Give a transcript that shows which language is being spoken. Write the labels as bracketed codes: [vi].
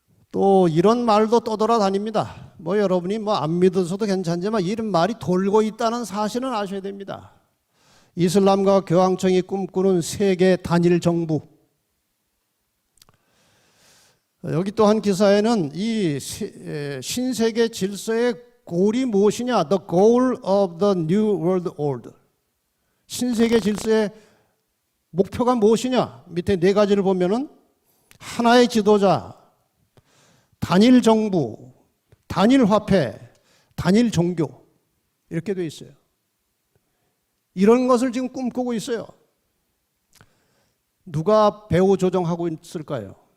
[ko] 또 이런 말도 떠돌아다닙니다. 여러분이 안 믿어서도 괜찮지만 이런 말이 돌고 있다는 사실은 아셔야 됩니다. 이슬람과 교황청이 꿈꾸는 세계 단일 정부. 여기 또 한 기사에는 이 신세계 질서의 골이 무엇이냐? [en] The goal of the new world order. [ko] 신세계 질서의 목표가 무엇이냐? 밑에 네 가지를 보면은 하나의 지도자, 단일 정부, 단일 화폐, 단일 종교, 이렇게 되어 있어요. 이런 것을 지금 꿈꾸고 있어요. 누가 배후 조정하고 있을까요?